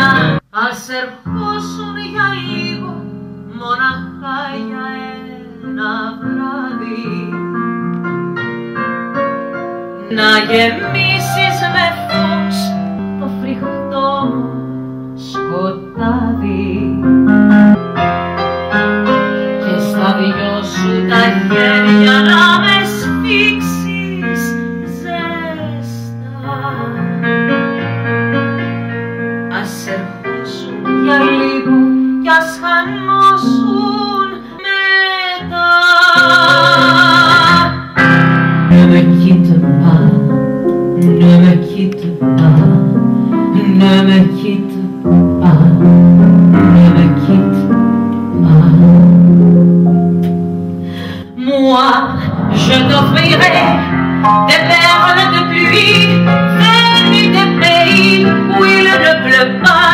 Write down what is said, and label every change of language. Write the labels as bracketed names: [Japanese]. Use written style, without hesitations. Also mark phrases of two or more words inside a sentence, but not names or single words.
[Greek] Ας ερχόσουν για λίγο, μοναχά για ένα βράδυ, να γεμίσεις με φως το φρικτό σκοτάδι και στα δυο σου τα χέρια να με σφίξεις ζέστα. Ας ερχόσουν για λίγο κι ας χανώσουν μετά. [French] Ne me quitte pas, ne me quitte pas, ne me quitte pas, ne me quitte pas. Moi, je t'offrirai des perles de pluie venues des pays où il ne pleut pas.